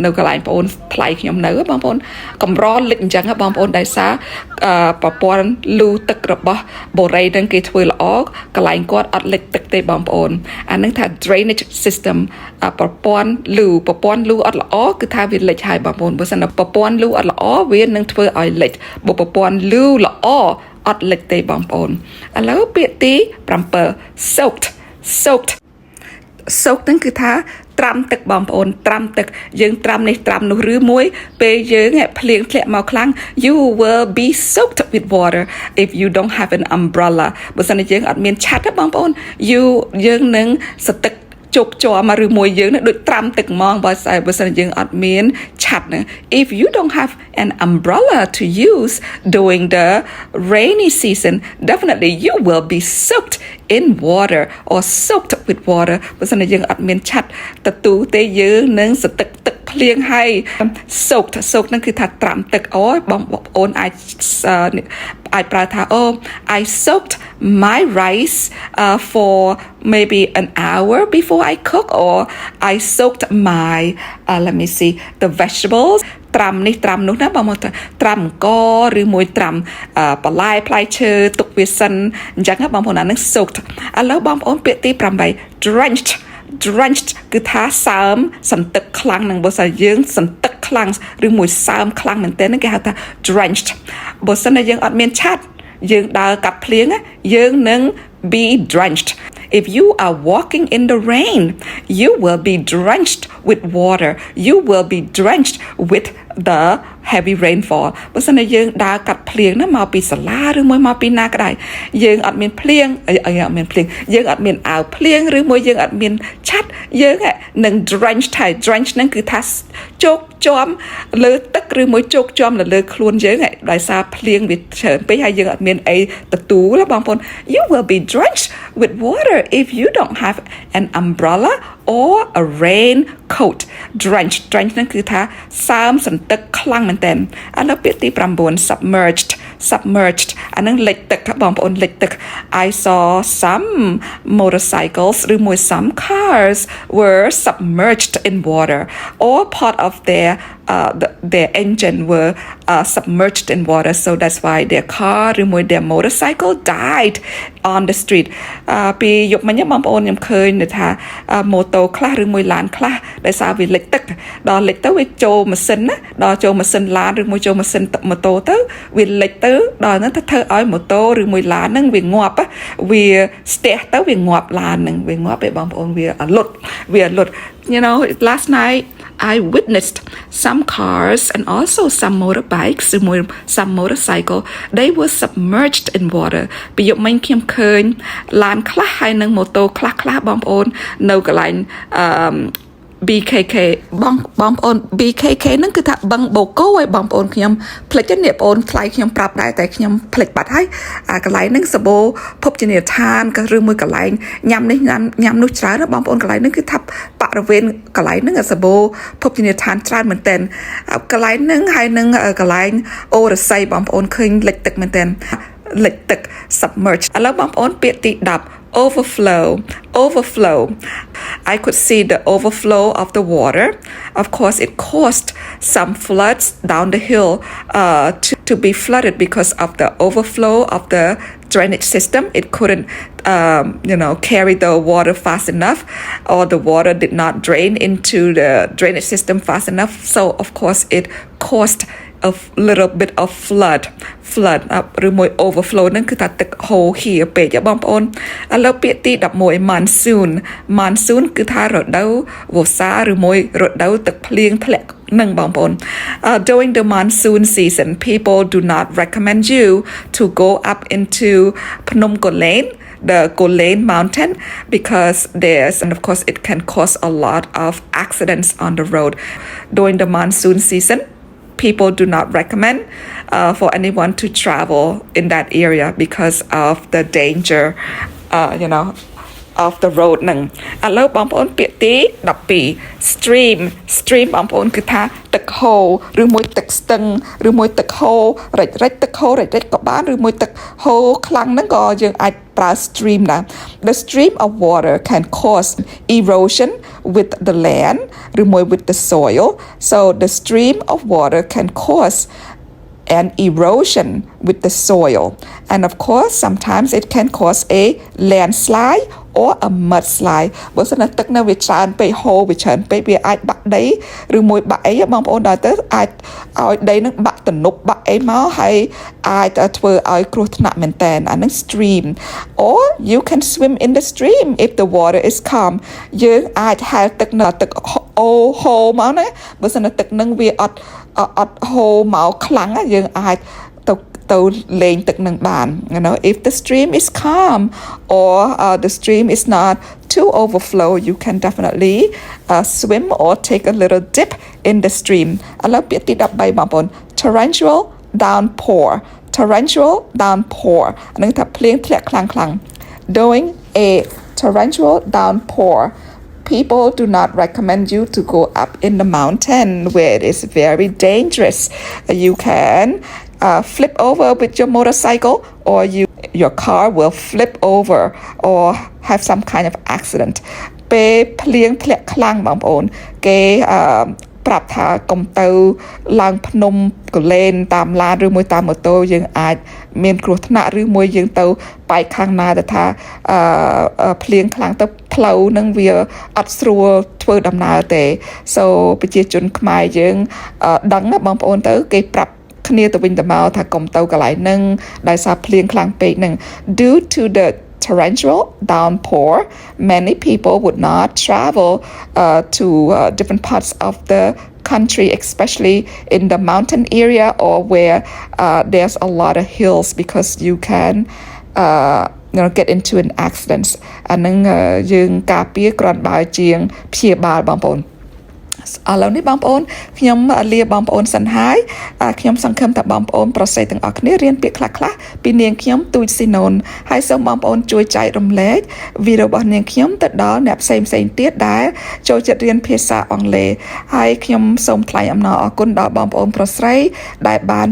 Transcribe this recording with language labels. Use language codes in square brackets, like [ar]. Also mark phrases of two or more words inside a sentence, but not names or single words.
[km] នៅកន្លែងបងប្អូនថ្លៃខ្ញុំនៅបងប្អូនកម្រលិចអញ្ចឹងបងប្អូនដោយសារប្រព័ន្ធលូទឹករបស់បរិយហ្នឹងគេធ្វើល្អកន្លែងគាត់អត់លិចទឹកទេបងប្អូនអានឹងថា [en] drainage system [km] ប្រព័ន្ធលូអត់ល្អគឺថាវាលិចហើយបងប្អូនបើសិនប្រព័ន្ធលូអត់ល្អវានឹងធ្វើឲ្យលិចបើប្រព័ន្ធលូល្អអត់លិចទេបងប្អូនឥឡូវពាក្យទី 7 soaked ហ្នឹងគឺថាត្រាំទឹកបងប្អូនត្រាំទឹកយើងត្រាំនេះត្រាំនោះឬមួយពេលយើងភ្លៀងធ្លាក់មកខ្លាំង [en] you will be soaked with water if you don't have an umbrella [km] បើសិនជាយើងអត់មានឆ័ត្រទេបងប្អូនយើងនឹងសទឹកជ ជោគជាប់ឬមួយយើងនឹងដូចត្រាំទឹកហ្មងបើសិនយើងអត់មានឆ័ត្រណា [en] if you don't have an umbrella to use during the rainy season definitely you will be soaked in water or soaked with water [km] បើសិនយើង អត់មានឆ័ត្រទទួលទេយើងនឹងសទឹកភ្លៀងហើយ soaked ហ្នឹងគឺថាត្រាំទឹកអូយបងប្អូនអាចប្រើថា [en] I soaked my rice for maybe an hour before I cook or I soaked my let me see the vegetables [km] ត្រាំនេះត្រាំនោះណាបងមកត្រាំអង្គឬមួយត្រាំបន្លែផ្លែឈើទុកវា សិនអញ្ចឹងបងប្អូនអានឹង soaked ឥឡូវបងប្អូនពាក្យទី8 drenched គឺថាសើមសន្ទឹកខ្លាំងនឹងបើសិនយើងសន្ទឹកខ្លាំងឬមួយសើមខ្លាំងមែនទែនគេហៅថា drenched បើសិនតែយើងអត់មានឆ័ត្រយើងដើរកាត់ភ្លៀងយើងនឹង [en] be drenched if you are walking in the rain you will be drenched with water you will be drenched with the heavy rainfall [km] បើសិនតែយើងដើរកាត់ភ្លៀងណាមកពីសាលា ឬមួយមកពីណាក៏ដោយយើងអត់មានភ្លៀងយើងអត់មានអាវភ្លៀងឬមួយយើងអត់មានឆ័ត្រយើងនឹង drenched ហើយ drenched ហ្នឹង គឺថាជោកជាំលើទឹកឬមួយជោកជាំលើខ្លួនយើងដោយសារភ្លៀងវាច្រើនពេក ហើយយើងអត់មានអីទទួលបងប្អូន [en] you will be drenched with water if you don't have an umbrella or a raincoat drenched [km] ហ្នឹងគឺថាសើមសន្ទឹកខ្លាំងមែនតើឥឡូវពាក្យទី9 [en] submerged [km] អានឹងលិចទឹកបងប្អូនលិចទឹក [en] I saw some motorcycles ឬមួយ some cars were submerged in water or part of their engine were submerged in water so that's why their car ឬមួយ their motorcycle died on the street [km] ពីយប់មិញបងប្អូនខ្ញុំឃើញថាម៉ូតូខ្លះឬមួយ ឡានខ្លះដោយសារវាលិចទឹកដល់លិចទៅវាចូលម៉ាស៊ីនណាដល់ចូលម៉ាស៊ីនឡានឬមួយចូលម៉ាស៊ីនម៉ូតូទៅវាលិចទៅដល់ហ្នឹងធ្វើឲ្យម៉ូតូឬមួយឡានហ្នឹងវាងាប់វាស្ទះទៅវាងាប់ឡានហ្នឹងវាងាប់ឯបងប្អូនវាលុត [en] you know last night I witnessed some cars and also some motorbikes some motorcycle they were submerged in water [km] ពីយប់មិញខ្ញុំឃើញឡានខ្លះហើយនឹងម៉ូតូខ្លះបងប្អូននៅកន្លែង BKK បងប្អូន BKK ហ្នឹងគឺថាបឹងបូកូឲ្យបងប្អូនខ្ញុំផ្លេចនេះបងប្អូនថ្លៃខ្ញុំប្រាប់ដែរតែខ្ញុំផ្លេចបាត់ហើយកន្លែងហ្នឹងសបោ ភពជនីយដ្ឋានក៏ឬមួយកន្លែងញ៉ាំនេះញ៉ាំនោះច្រើនបងប្អូនកន្លែងហ្នឹងគឺថាបរិវេណ កន្លែងហ្នឹងសបោភពជនីយដ្ឋានច្រើនមែនតើកន្លែងហ្នឹងហើយនឹងកន្លែងអូរស័យបងប្អូនឃើញលិចទឹកមែនតើលិចទឹក [en] submerged [km] ឥឡូវបងប្អូនពាក្យទី10 [en] overflow I could see the overflow of the water of course it caused some floods down the hill to be flooded because of the overflow of the drainage system it couldn't carry the water fast enough or the water did not drain into the drainage system fast enough so of course it caused a little bit of flood ឬ [km] មួយ overflow ហ្នឹងគឺថាទឹកហូរហៀពេកបងប្អូនឥឡូវពាក្យទី11 monsoon គឺថារដូ វវស្សាឬមួយរដូវទឹកភ្លៀងធ្លាក់នឹងបងប្អូន [en] during the monsoon season people do not recommend you to go up into Phnom Kolen the Golan mountain because and of course it can cause a lot of accidents on the road during the monsoon season people do not recommend for anyone to travel in that area because of the danger [km] of the road ហ្នឹងឥឡូវបងប្អូនពាក្យទី12 stream បងប្អូនគឺថាទឹកហូរឬមួយទឹកស្ទឹងឬមួយទឹកហូររិចទឹកហូររិចក៏បានឬមួយទឹកហូរខ្លាំងហ្នឹងក៏យើងអាចប្រើ stream ដែរ [en] The stream of water can cause erosion with the land ឬមួយ with the soil so the stream of water can cause an erosion with the soil and of course sometimes it can cause a landslide or a mudslide [km] បើសិនទឹកនៅវាច្រើនពេក ហូរវាច្រើនពេកវាអាចបាក់ដីឬមួយបាក់អីបងប្អូនដល់ទៅអាចឲ្យដីនឹងបាក់ទំនប់បាក់អីមកហើយអាចធ្វើ ឲ្យគ្រោះថ្នាក់មែនតើអានឹង [en] stream or you can swim in the stream if the water is calm [km] យើងអាចហែលទឹកនៅទឹកអូហូរមកណាបើសិនទឹកនឹងវាអត់ហូរមកខ្លាំងយើងអាចទៅទៅលេងទឹកនឹងបាន [en] if the stream is calm or the stream is not too overflow you can definitely swim or take a little dip in the stream [km] ឥឡូវពាក្យទី13បងប្អូន [en] torrential downpour [km] នឹងថាភ្លៀងធ្លាក់ខ្លាំង [en] during a torrential downpour people do not recommend you to go up in the mountain where it is very dangerous. You can flip over with your motorcycle or your car will flip over or have some kind of accident. [km] ពេលភ្លៀងធ្លាក់ខ្លាំងបងប្អូនគេប្រាប់ថាកុំទៅឡើងភ្នំកលែនតាមឡានឬមួយតាមម៉ូតូយើងអាចមានគ្រោះថ្នាក់ ឬមួយយើងទៅបែកខាងណាទៅថាភ្លៀងខ្លាំងទៅផ្លូវនឹងវាអត់ស្រួលធ្វើដំ ណើរទេ [en] so [km] ប្រជាជនខ្មែរយើងដឹងបងប្អូនទៅគេប្រាប់គ្នាទៅវិញទៅមកថាកុំទៅកន្លែងហ្នឹងដោយសារភ្លៀងខ្លាំងពេកហ្នឹង [en] due to the torrential downpour, many people would not travel to different parts of the country, especially in the mountain area or where there's a lot of hills because you can get into an accident. [km] អានឹងយើងការពារគ្រាន់បើជាងព្យាបាលបងប្អូន ឥឡូវនេះបងប្អូនខ្ញុំលាបងប្អូនសិនហើយខ្ញុំសង្ឃឹមថាបងប្អូនប្រុសស្រីទាំងអស់គ្នារៀនពាក្យខ្លះៗពីនាងខ្ញុំទូចស៊ីណូនហើយសូមបងប្អូនជួយ ចែករំលែកវីដេអូរបស់នាងខ្ញុំទៅដល់អ្នកផ្សេងទៀតដែលចូលចិត្តរៀនភាសាអង់គ្លេសហើយខ្ញុំសូមថ្លែងអំណរអគុណដល់បងប្អូនប្រុសស្រីដែលបាន